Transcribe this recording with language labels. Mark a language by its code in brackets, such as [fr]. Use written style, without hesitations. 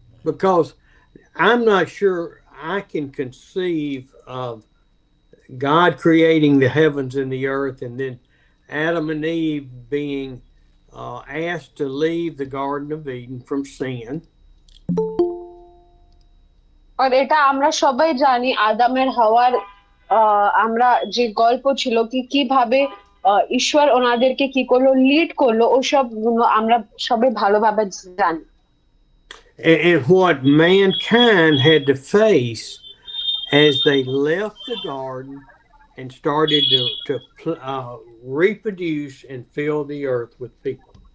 [en] Because I'm not sure I can conceive of God creating the heavens and the earth and then Adam and Eve being asked to leave the Garden of Eden from sin. [bn] আর এটা আমরা সবাই জানি, আদামের হাওয়ার আমরা যে গল্প ছিল কি কিভাবে ঈশ্বর ওনাদেরকে কি করলো, লিড করলো, ওসব আমরা সবাই ভালোভাবে জানি। [en] And what mankind had to face as they left the garden and started to reproduce and fill the earth with people.